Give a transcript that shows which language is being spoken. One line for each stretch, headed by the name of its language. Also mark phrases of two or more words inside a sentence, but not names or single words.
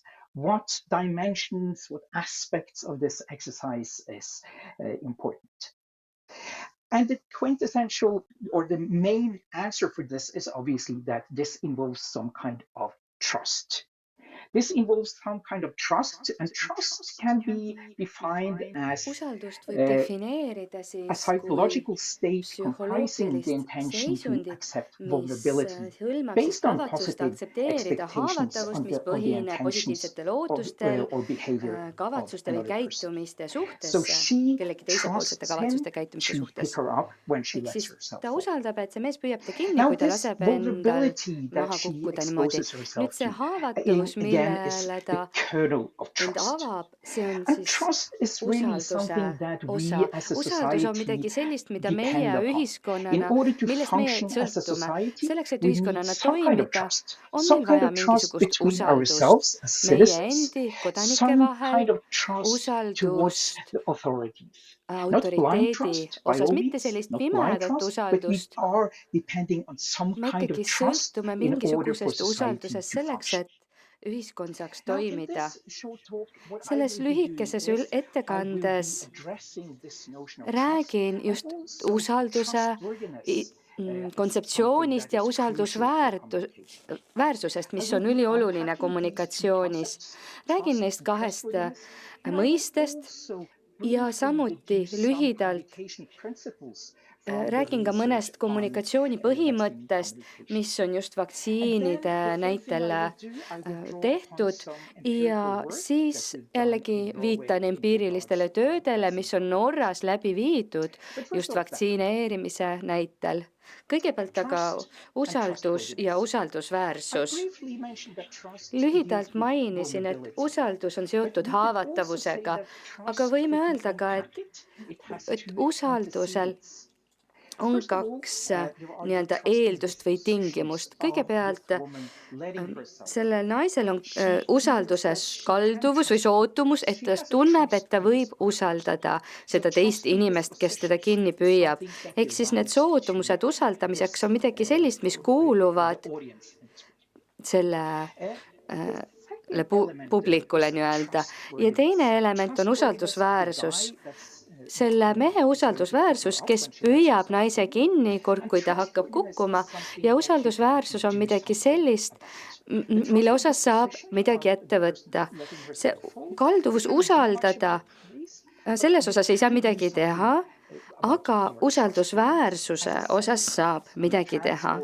English: What dimensions, what aspects of this exercise is important? And the quintessential or the main answer for this is obviously that this involves some kind of trust. This involves some kind of trust, and trust can be defined as
Estonian: Usaldust võib a defineerida siis kui
English: psychological state comprising the
Estonian: psühholoogilist
English: intention to
Estonian: seisundit,
English: accept
Estonian: mis
English: vulnerability
Estonian: hõlmab siis
English: based on
Estonian: kavatsust
English: positive
Estonian: aktsepteerida
English: expectations
Estonian: haavatavust, mis on
English: the
Estonian: põhineb
English: intentions
Estonian: positiivsetel
English: of
Estonian: ootustel,
English: or behavior of
Estonian: kavatsuste või
English: another person.
Estonian: käitumiste
English: So
Estonian: suhtes,
English: she
Estonian: kellegi teisepoolsete
English: trusts him
Estonian: kavatsuste käitumiste
English: to
Estonian: suhtes.
English: pick her up when she
Estonian: Ehk
English: lets
Estonian: siis
English: herself
Estonian: ta
English: fall.
Estonian: usaldab, et see mees püüab ta kinni,
English: Now
Estonian: kui ta
English: this
Estonian: laseb endal
English: vulnerability that
Estonian: maha
English: she
Estonian: kukkuda niimoodi.
English: exposes
Estonian: Nüüd
English: herself
Estonian: see
English: to,
Estonian: haavatavus,
English: again, is
Estonian: millele
English: the
Estonian: ta
English: kernel of
Estonian: end
English: trust.
Estonian: avab, see on
English: And
Estonian: siis
English: trust is really
Estonian: usalduse
English: something that
Estonian: osa.
English: we as a
Estonian: Usaldus on
English: society
Estonian: midagi sellist, mida meie
English: depend upon. In
Estonian: ühiskonnana,
English: order to
Estonian: millest meie
English: function as a
Estonian: sõltume.
English: society,
Estonian: Selleks, et
English: we need
Estonian: ühiskonnana
English: some kind of
Estonian: toimida,
English: trust.
Estonian: on
English: Some
Estonian: meil
English: kind
Estonian: vaja
English: of trust
Estonian: mingisugust
English: between
Estonian: usaldust
English: ourselves as
Estonian: meie
English: citizens,
Estonian: endi, kodanike
English: some
Estonian: vahel,
English: kind of trust towards
Estonian: usaldust
English: the authorities. Not blind
Estonian: autoriteedi
English: trust by
Estonian: osas,
English: all
Estonian: mitte
English: means,
Estonian: sellist
English: not blind
Estonian: pimedat
English: trust, but we
Estonian: usaldust.
English: are depending on some
Estonian: Me
English: kind of
Estonian: ikkagi
English: trust
Estonian: sõltume
English: in order for
Estonian: mingisugusest
English: society
Estonian: usaldusest
English: to
Estonian: selleks,
English: function.
Estonian: et ühiskond saaks
English: Now, in
Estonian: toimida.
English: this short talk, what I
Estonian: Selles
English: will be doing
Estonian: lühikeses
English: is I will be
Estonian: ettekandes
English: addressing this notion of trust
Estonian: räägin
English: and
Estonian: just
English: also
Estonian: usalduse
English: trustworthiness as
Estonian: kontseptsioonist
English: something
Estonian: ja
English: that is crucial for communication.
Estonian: väärsusest,
English: I
Estonian: mis
English: will
Estonian: on
English: be
Estonian: ülioluline
English: unpacking these two
Estonian: kommunikatsioonis.
English: concepts,
Estonian: Räägin
English: trust
Estonian: neist
English: and
Estonian: kahest
English: trustworthiness, and I will
Estonian: mõistest
English: also
Estonian: ja
English: briefly
Estonian: samuti
English: give some
Estonian: lühidalt
English: communication principles from the
Estonian: räägin ka
English: research
Estonian: mõnest
English: on
Estonian: kommunikatsiooni
English: vaccine
Estonian: põhimõttest,
English: communication.
Estonian: mis on just
English: And
Estonian: vaktsiinide
English: then the third thing
Estonian: näitel
English: I will do, I will draw upon
Estonian: tehtud
English: some
Estonian: ja
English: empirical work
Estonian: siis
English: that we've done
Estonian: jällegi
English: in Norway
Estonian: viitan
English: in
Estonian: empiirilistele
English: regards to
Estonian: töödele,
English: vaccine
Estonian: mis on Norras läbi viidud
English: But first just of all,
Estonian: vaktsineerimise näitel. Kõigepealt aga
English: trust and
Estonian: usaldus ja
English: trustworthiness. I
Estonian: usaldusväärsus.
English: briefly mentioned that trust
Estonian: Lühidalt
English: deals with
Estonian: mainisin, et
English: vulnerability.
Estonian: usaldus on
English: But
Estonian: seotud
English: we could also say
Estonian: haavatavusega,
English: that
Estonian: aga
English: trust
Estonian: võime
English: could be
Estonian: öelda ka,
English: unpacked. It has
Estonian: et
English: two
Estonian: usaldusel
English: antecedents.
Estonian: on
English: First of all,
Estonian: kaks
English: there are the
Estonian: nii-öelda
English: trusting
Estonian: eeldust või
English: dispositions
Estonian: tingimust.
English: of
Estonian: Kõigepealt
English: this woman letting herself
Estonian: sellel
English: go.
Estonian: naisel on
English: She feels that
Estonian: usalduses
English: she can
Estonian: kalduvus või
English: trust him.
Estonian: sootumus, et
English: She
Estonian: ta
English: has a
Estonian: tunneb,
English: trust
Estonian: et ta võib
English: predisposition.
Estonian: usaldada
English: So
Estonian: seda teist
English: trusting
Estonian: inimest, kes teda
English: dispositions
Estonian: kinni
English: is
Estonian: püüab.
English: something that
Estonian: Ehk siis need
English: belongs to
Estonian: sootumused usaldamiseks on midagi sellist, mis
English: the
Estonian: kuuluvad
English: audience.
Estonian: selle
English: The second
Estonian: pu-
English: element
Estonian: publikule
English: is
Estonian: nii-öelda. Ja
English: trustworthiness.
Estonian: teine element on
English: Trustworthiness of the
Estonian: usaldusväärsus.
English: guy that's
Estonian: Selle mehe usaldusväärsus, kes püüab naise kinni, kui ta hakkab kukkuma, ja usaldusväärsus on midagi sellist, mille osas saab midagi ette võtta. See kalduvus usaldada, selles osas ei saa midagi teha, aga usaldusväärsuse osas saab midagi teha.